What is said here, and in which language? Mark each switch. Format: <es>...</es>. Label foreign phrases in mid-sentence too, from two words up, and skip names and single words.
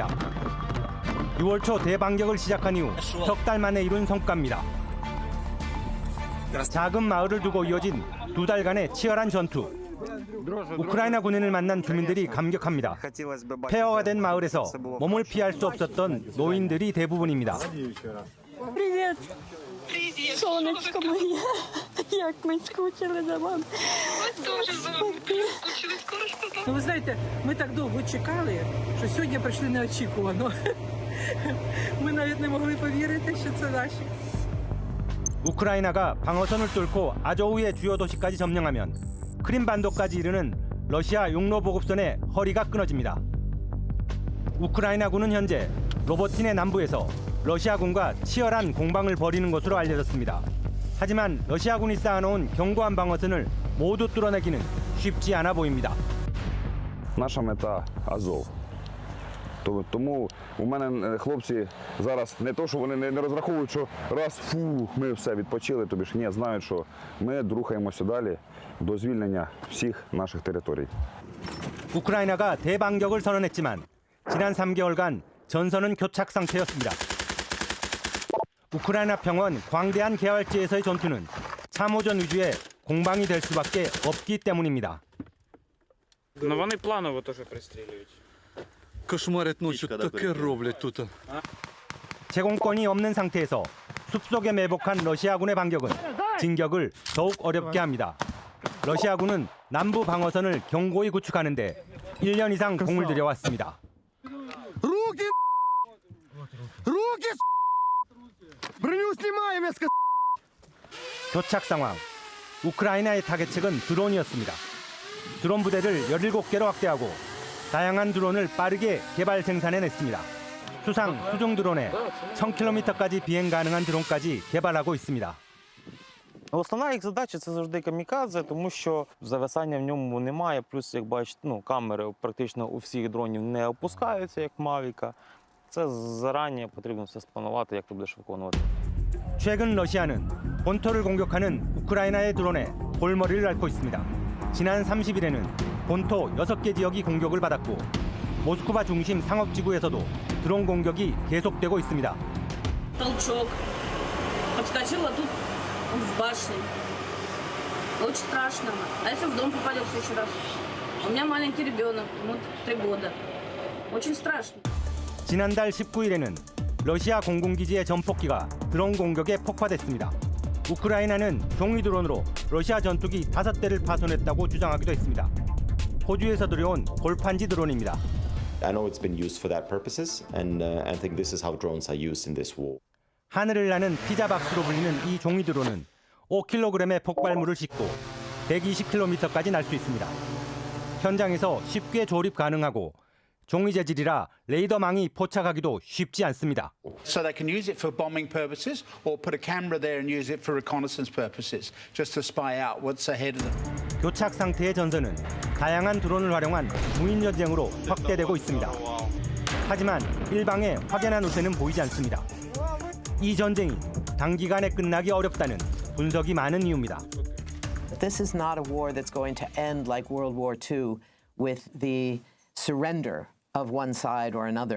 <ko>6월 초 대반격을 시작한 이후 석 달 만에 이룬 성과입니다. 작은 마을을 두고 이어진 2달간의 치열한 전투. 우크라이나 군인을 만난 주민들이 감격합니다. 폐허가 된 마을에서 몸을 피할 수 없었던 노인들이 대부분입니다.</ko> <ru>Привет. Привет. Солнышко моя.</ru> <uk>Як ми скучили за вами. Ми дуже за вами скучили. Скоро ж побачимо. Ну, ви знаєте, ми так довго чекали, що сьогодні прийшли неочікувано. Ми навіть не могли повірити, що це наші.</uk> <ko>우크라이나가 방어선을 뚫고 아조우의 주요 도시까지 점령하면 크림반도까지 이르는 러시아 육로 보급선의 허리가 끊어집니다. 우크라이나군은 현재 로보틴의 남부에서 러시아군과 치열한 공방을 벌이는 것으로 알려졌습니다. 하지만 러시아군이 쌓아놓은 견고한 방어선을 모두 뚫어내기는 쉽지 않아 보입니다.</ko> <uk>Наша мета Азов. Тому у мене хлопці зараз не то, що вони не розраховують, що раз, ми все відпочили, тобі ж ні, знають, що ми рухаємося далі до звільнення всіх наших територій.</uk> <ko>우크라이나가 대반격을 선언했지만 지난 3개월간 전선은 교착 상태였습니다. 우크라이나 평원 광대한 개활지에서의 전투는 참호전 위주의 공방이 될 수밖에 없기 때문입니다.</ko> <uk>Ну вони планово теж пристрілюють. Кошмарять ночі, таке роблять тут.</uk> <ko>제공권이 없는 상태에서 숲속에 매복한 러시아군의 반격은 진격을 더욱 어렵게 합니다. 러시아군은 남부 방어선을 견고히 구축하는데 1년 이상 공을 들여왔습니다.</ko> <ru>Руки! Руки! Броню снимаем, я сказал!</ru> <ko>교착 상황. 우크라이나의 타겟책은 드론이었습니다. 드론 부대를 17개로 확대하고 다양한 드론을 빠르게 개발 생산해냈습니다. 수상, 수중 드론에 1000km까지 비행 가능한 드론까지 개발하고 있습니다.</ko> <uk>Основна їх задача – це завжди камікадзе, тому що зависання в ньому немає. Плюс, як бачите, камери практично у всіх дронів не опускаються, як Мавіка. Це зарані потрібно все спланувати, як ти будеш виконувати.</uk> <ko>최근 러시아는 본토를 공격하는 우크라이나의 드론에 골머리를 앓고 있습니다. 지난 30일에는 본토 6개 지역이 공격을 받았고 모스크바 중심 상업지구에서도 드론 공격이 계속되고 있습니다.</ko> <ru>Толчок. Подскочила тут в башне. Очень страшно. А если в дом попадет в следующий раз? У меня маленький ребенок, ему 3 года. Очень страшно.</ru> <ko>지난달 19일에는 러시아 공군기지의 전폭기가 드론 공격에 폭파됐습니다. 우크라이나는 종이 드론으로 러시아 전투기 5대를 파손했다고 주장하기도 했습니다. 호주에서 들여온 골판지 드론입니다.</ko> <en>I know it's been used for that purposes, and I think this is how drones are used in this war.</en> <ko>하늘을 나는 피자박스로 불리는 이 종이 드론은 5kg의 폭발물을 싣고 120km까지 날 수 있습니다. 현장에서 쉽게 조립 가능하고 종이 재질이라 레이더망이 포착하기도 쉽지 않습니다.</ko> <en>So they can use it for bombing purposes or put a camera there and use it for reconnaissance purposes, just to spy out what's ahead of them.</en> <ko>교착 상태의 전선은 다양한 드론을 활용한 무인 전쟁으로 확대되고 있습니다. 하지만 일방의 확연한 우세는 보이지 않습니다. 이 전쟁이 단기간에 끝나기 어렵다는 분석이 많은 이유입니다.</ko> <en>This is not a war that's going to end like World War II with the surrender of one side or another.</en>